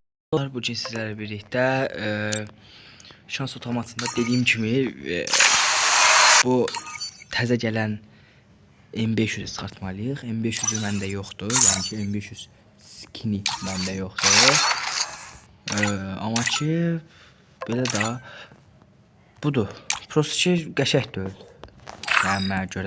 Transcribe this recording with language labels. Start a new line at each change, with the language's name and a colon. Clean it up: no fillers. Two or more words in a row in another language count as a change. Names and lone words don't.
Turkish: Bugün sizlerle birlikte şans otomatında dediğim gibi
Azerbaijani: bu təzə gələn M500'ü çıxartmalıyıq. M500'ü məndə yoxdur. Yəni ki M500 skini məndə yoxdur. Amma ki belə da budur. Prosta ki qəşəng deyil. Yəni mənə görə.